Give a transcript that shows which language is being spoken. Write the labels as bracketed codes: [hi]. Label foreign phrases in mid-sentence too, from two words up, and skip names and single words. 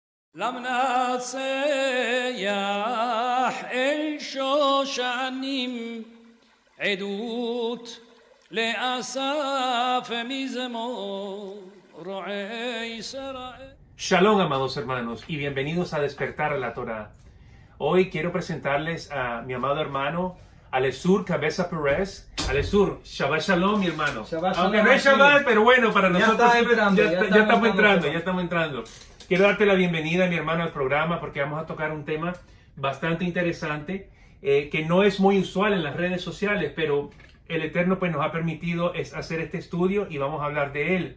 [he] למנצח אל שושנים עדות לאסף מזמור רועי ישראל. [es] Shalom, amados hermanos, y bienvenidos a Despertar a la Torá. Hoy quiero presentarles a mi amado hermano Alessur Cabeza Pérez. Alessur, [he] שבת שלום, [es] mi hermano. Shabbat Aunque Shalom, no es Shabbat, sí. pero bueno, para nosotros Ya estamos entrando. Quiero darte la bienvenida, mi hermano, al programa porque vamos a tocar un tema bastante interesante que no es muy usual en las redes sociales, pero el Eterno pues nos ha permitido hacer este estudio y vamos a hablar de él.